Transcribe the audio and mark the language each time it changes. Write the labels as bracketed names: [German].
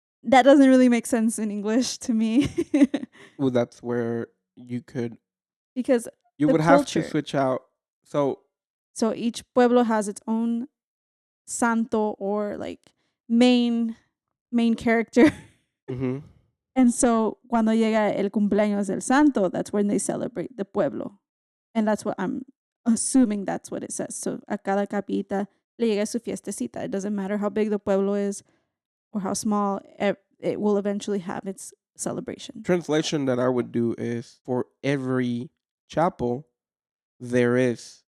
[English] That doesn't really make sense in English to me. Well, that's where you could... Because you would have to switch out. So each pueblo has its own santo or like main character. And so [Spanish] cuando llega el cumpleaños del santo, [English] that's when they celebrate the pueblo. And that's what I'm assuming that's what it says. So [Spanish] a cada capillita le llega su fiestecita. [English] It doesn't matter how big the pueblo is or how small, it will eventually have its celebration. Translation that I would do is for every chapel, there is